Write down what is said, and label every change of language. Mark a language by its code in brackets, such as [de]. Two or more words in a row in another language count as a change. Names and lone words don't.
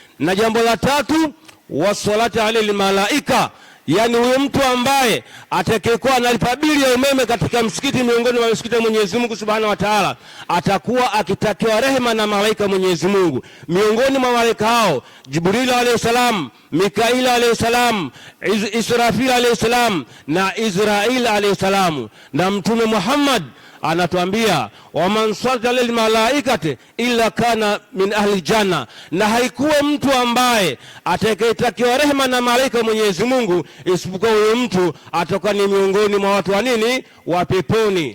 [sw] Na jambo la tatu, [ar] وصلاة على الملائكة, [sw] yani huyo mtu ambaye atakayekuwa analipa bili ya umeme katika msikiti miongoni mwa misikiti ya Mwenyezi Mungu [ar] سبحانه وتعالى, [sw] atakuwa akitakiwa rehema na malaika Mwenyezi Mungu. Miongoni mwa malaika hao Jibril [ar] عليه السلام, [sw] Mikail [ar] عليه السلام, [sw] Israfil [ar] عليه السلام [sw] na Israil [ar] عليه السلام. [sw] Na Mtume Muhammad anatuambia [ar] ومن صلى للملائكة إلا كان من أهل الجنة, [sw] na haikuwa mtu ambaye atakayetakiwa rehema na malaika Mwenyezi Mungu isipokuwa huyo mtu atakuwa ni miongoni mwa watu wa nini, wa peponi.